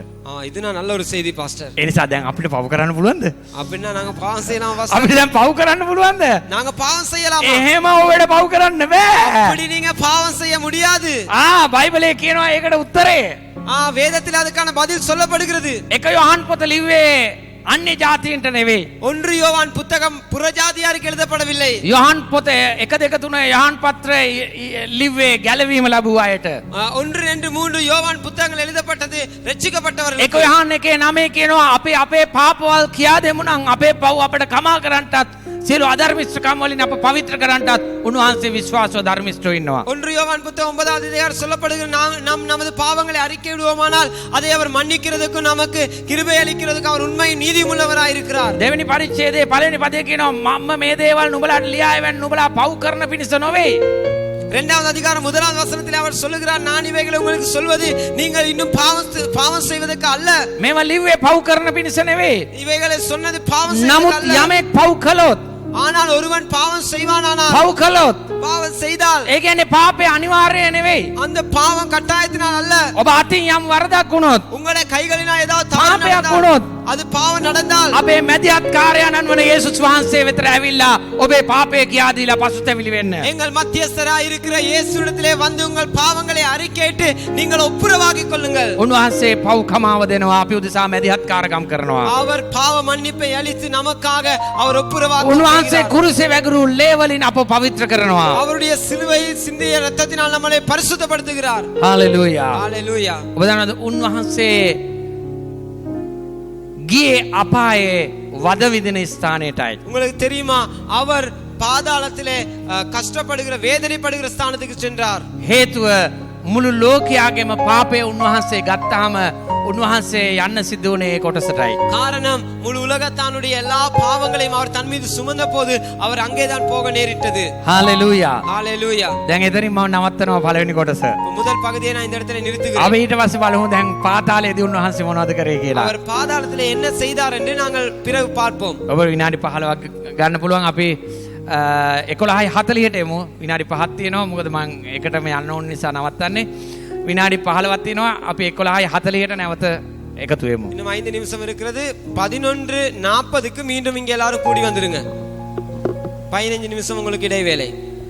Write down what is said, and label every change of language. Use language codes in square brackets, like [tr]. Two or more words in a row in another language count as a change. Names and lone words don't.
[ta] இது நான் நல்ல ஒரு செய்தி பாஸ்டர். [si] ඒ නිසා දැන් අපිට පව කරන්න පුළුවන්ද? [ta] அப்படின்னா நாங்க பாவம் செய்யலாம் பாஸ்டர். [si] අපිට දැන් පව කරන්න පුළුවන්ද? [ta] நாங்க பாவம் செய்யலாமா? [si] එහෙම ඔබට පව කරන්න බෑ. [ta] அப்படி நீங்க பாவம் செய்ய முடியாது. [si] බයිබලයේ කියනවා ඒකට උත්තරේ. [ta] வேதத்தில் அதுக்கான பதில் சொல்லப்படுகிறது. [si] එක යොහන් පොත ලිව්වේ අන්‍ය ජාතීන්ට නෙවෙයි. [ta] 1 யோவான் புத்தகம் புறஜாதியாருக்கு எழுதப்படவில்லை. [si] යොහන් පොත 1 2 3 යොහන් පත්‍රය ලිව්වේ ගැලවීම ලැබුව අයට. [ta] 1 2 3 யோவான் புத்தகங்கள் எழுதப்பட்டது ரட்சிக்கப்பட்டவர்கள். [si] එක යොහන් 1:9 කියනවා අපි අපේ පාපවල් කියා දෙමු නම් අපේ පව් අපිට කමා කරන්නටත් සියලු අධර්මිෂ්ඨකම් වලින් අප පවිත්‍ර කරන්නටත් උන්වහන්සේ විශ්වාසව ධර්මිෂ්ඨව ඉන්නවා. [ta] 1 யோவான் புத்தகம் 9வது அதிகாரம் சொல்லப்படுகிற நாம் நமது பாவங்களை அறிக்கையிடுவோமானால் அதை அவர் மன்னிக்கிறதுக்கு நமக்கு கிருபை அளிக்கிறதுக்கு அவர் உண்மை நீதியுள்ளவராய் இருக்கிறார். [si] දෙවෙනි පරිච්ඡේදයේ පළවෙනි පදයේ කියනවා මම මේ දේවල් නුඹලාට ලියා එවන්න නුඹලා පව් කරන පිණිස නොවේ. [ta] 2வது அதிகாரம் 1வது வசனத்தில் அவர் சொல்லுகிறார் நான் இவைகளை உங்களுக்கு சொல்வது நீங்கள் இன்னும் பாவம் செய்வதற்கு அல்ல. [si] මේව ලිව්වේ පව් කරන පිණිස නෙවෙයි. [ta] இவைகளை சொன்னது பாவம் செய்வதற்கு [si] නමුත් [ta] அல்ல. [si] යමෙක් පව් කළොත් [ta] ஆனால் ஒருவன் பாவம் செய்வானானால் [si] පව් කළොත් [ta] பாவம் செய்தால் [si] ඒ කියන්නේ පාපේ අනිවාර්ය නෙවෙයි. [ta] அந்த பாவம் கட்டாயத்தினால் அல்ல. [si] ඔබ අතින් යම් වරදක් වුණොත් [ta] உங்களுடைய கைகளினால் ஏதாவது தவறு [si] පාපයක් [ta] நடந்தால், [si] වුණොත් [ta] அது பாவம் நடந்தால் [si] අපේ මැදිහත් කාර්යයන්න් වන යේසුස් වහන්සේ වෙතට ඇවිල්ලා ඔබේ පාපය කියා දීලා පසුතැවිලි වෙන්න. [ta] எங்கள் மத்தியஸ்தராய் இருக்கிற இயேசுவிடத்திலே வந்து உங்கள் பாவங்களை அறிக்கையிட்டு நீங்கள் ஒப்புரவாகிக் கொள்ளுங்கள். [si] උන්වහන්සේ පව් කමාව දෙනවා අපි උදෙසා මැදිහත් කාර්යම් කරනවා. [ta] அவர் பாவ மன்னிப்பை அளித்து நமக்காக அவர் ஒப்புரவாக [si] උන්වහන්සේ කුරුසේ වැගිරු ලේ වලින් අප පවිත්‍ර කරනවා. [ta] அவருடைய சிலுவையில் சிந்திய இரத்தத்தினால் நம்மளை பரிசுத்தப்படுத்துகிறார். [si] හාලෙලූයා. [ta] ஹalleluya. [si] ඔබ දන්නවද උන්වහන්සේ ගියේ අපායේ වද විදින ස්ථානයටයි. [ta] உங்களுக்கு தெரியுமா அவர் பாதாளத்திலே கஷ்டப்படுகிற வேதனைப்படுகிற ஸ்தானத்துக்கு சென்றார். [si] හේතුව මුළු ලෝකයාගේම පාපය උන්වහන්සේ ගත්තාම උන්වහන්සේ යන්න සිද්ධ වුණේ ඒ කොටසටයි. [ta] காரணம் முழு உலகத்தானுடைய எல்லா பாவங்களையும் அவர் தன் மீது சுமந்த போது அவர் அங்கேதான் போக நேரிட்டது. [si] හාලෙලූයා. [ta] ஹalleluya. [si] දැන් එතනින් මම නවත්තනවා පළවෙනි කොටස. [ta] முதல் பகுதியை நான் இந்த இடத்துல நிறுத்துகிறேன். [si] අපි ඊට පස්සේ බලමු දැන් පාතාලයේදී උන්වහන්සේ මොනවද කරේ කියලා. [ta] அவர் பாதாளத்திலே என்ன செய்தார் என்று நாங்கள் பிறகு பார்ப்போம். [si] ඔබ විනාඩි 15ක් ගන්න පුළුවන් අපි 11:40ට එමු. විනාඩි 5ක් තියෙනවා. මොකද මම එකටම යන්න ඕන නිසා නවත්තන්නේ. විනාඩි 15ක් තියෙනවා. අපි 11:40ට නැවත එකතු වෙමු. [ta] இன்னும் 5 நிமிஷம் இருக்கிறது. 11:40க்கு மீண்டும் இங்க எல்லாரும் கூடி வந்துருங்க. 15 நிமிஷம் உங்களுக்கு இடைவேளை.